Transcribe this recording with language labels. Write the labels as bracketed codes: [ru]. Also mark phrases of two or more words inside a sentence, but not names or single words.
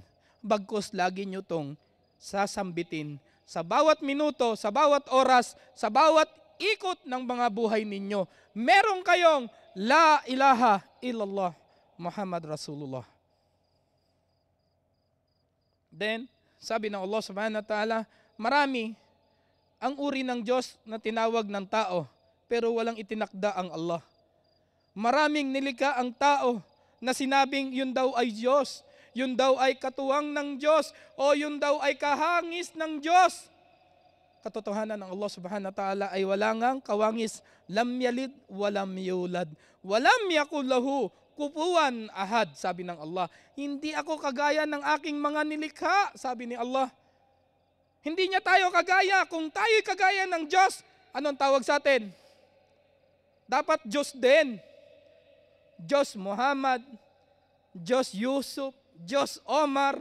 [tl] Bagkus lagi nyo tong sasambitin sa bawat minuto, sa bawat oras, sa bawat ikot ng mga buhay ninyo. Meron kayong [ar] لا إله إلا الله محمد رسول الله. [tl] Then, sabi ng Allah [ar] سبحانه وتعالى, [tl] marami ang uri ng Diyos na tinawag ng tao, pero walang itinakda ang Allah. Maraming nilikha ang tao na sinabing yun daw ay Diyos, yun daw ay katuwang ng Diyos, o yun daw ay kahangis ng Diyos. Katotohanan ng Allah [ar] سبحانه وتعالى [tl] ay wala ngang kawangis, [ar] لم يلد ولم يولد ولم يكن له كفوا أحد, [tl] sabi ng Allah. Hindi ako kagaya ng aking mga nilikha, sabi ni Allah. Hindi niya tayo kagaya. Kung tayo'y kagaya ng Diyos, anong tawag sa atin? Dapat Diyos din. Diyos Muhammad, Diyos Yusuf, Diyos Omar.